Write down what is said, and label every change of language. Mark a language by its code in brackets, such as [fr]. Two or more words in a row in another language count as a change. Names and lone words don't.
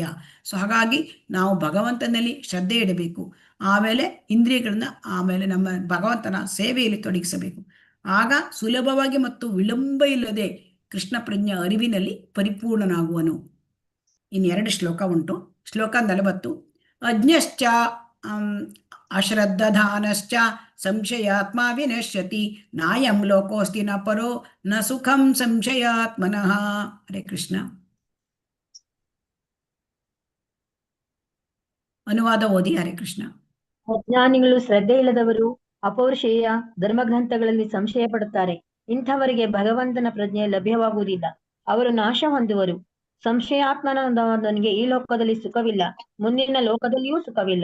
[kn] ಸೊ ಹಾಗಾಗಿ ನಾವು ಭಗವಂತನಲ್ಲಿ ಶ್ರದ್ಧೆ ಇಡಬೇಕು, ಆಮೇಲೆ ಇಂದ್ರಿಯಗಳನ್ನ, ಆಮೇಲೆ ನಮ್ಮ ಭಗವಂತನ ಸೇವೆಯಲ್ಲಿ ತೊಡಗಿಸಬೇಕು. ಆಗ ಸುಲಭವಾಗಿ ಮತ್ತು ವಿಳಂಬ ಇಲ್ಲದೆ ಕೃಷ್ಣ ಪ್ರಜ್ಞೆ ಅರಿವಿನಲ್ಲಿ ಪರಿಪೂರ್ಣನಾಗುವನು. ಇನ್ನೆರಡು ಶ್ಲೋಕ ಉಂಟು. ಶ್ಲೋಕ 40. [sa] ಅಜ್ಞಶ್ಚ ಅಶ್ರದ್ಧಾನಶ್ಚ ಸಂಶಯಾತ್ಮ ವಿನಶ್ಯತಿ ನಾಯಂ ಲೋಕೋಸ್ತಿ ನ ಪರೋ ನ ಸುಖಂ ಸಂಶಯಾತ್ಮನಃ. ಹರೇ ಕೃಷ್ಣ. [kn] ಅನುವಾದ ಓದಿ. [sa] ಹರೇ ಕೃಷ್ಣ. [kn] ಅಜ್ಞಾನಿಗಳು, ಶ್ರದ್ಧೆ ಇಲ್ಲದವರು, ಅಪೌರುಷೇಯ ಧರ್ಮಗ್ರಂಥಗಳಲ್ಲಿ ಸಂಶಯ ಪಡುತ್ತಾರೆ. ಇಂಥವರಿಗೆ ಭಗವಂತನ ಪ್ರಜ್ಞೆ ಲಭ್ಯವಾಗುವುದಿಲ್ಲ, ಅವರು ನಾಶ ಹೊಂದುವರು. ಸಂಶಯಾತ್ಮನಾದವನಿಗೆ ಈ ಲೋಕದಲ್ಲಿ ಸುಖವಿಲ್ಲ, ಮುಂದಿನ ಲೋಕದಲ್ಲಿಯೂ ಸುಖವಿಲ್ಲ.